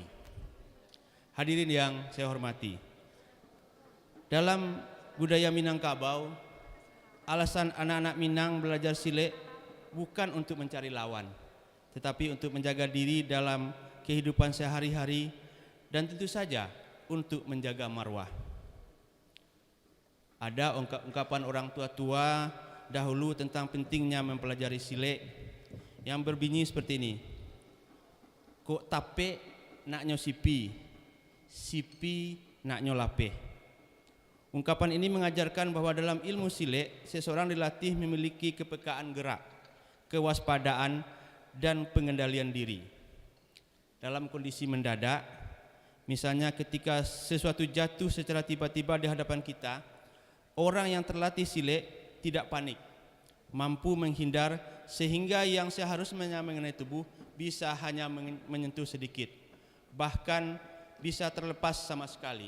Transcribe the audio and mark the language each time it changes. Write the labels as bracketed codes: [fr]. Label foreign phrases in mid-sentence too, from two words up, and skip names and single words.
[id] Hadirin yang saya hormati, dalam budaya Minangkabau, alasan anak-anak Minang belajar silet bukan untuk mencari lawan, tetapi untuk menjaga diri dalam kehidupan sehari-hari dan tentu saja untuk menjaga marwah. Ada ungkapan orang tua-tua dahulu tentang pentingnya mempelajari silet yang berbunyi seperti ini. [min] Kok tape nak nyo sipi, sipi nak nyo lapeh. [id] Ungkapan ini mengajarkan bahwa dalam ilmu silet, seseorang dilatih memiliki kepekaan gerak, kewaspadaan, dan pengendalian diri. Dalam kondisi mendadak, misalnya ketika sesuatu jatuh secara tiba-tiba di hadapan kita, orang yang terlatih silet tidak panik, mampu menghindar sehingga yang seharusnya mengenai tubuh bisa hanya menyentuh sedikit, bahkan bisa terlepas sama sekali.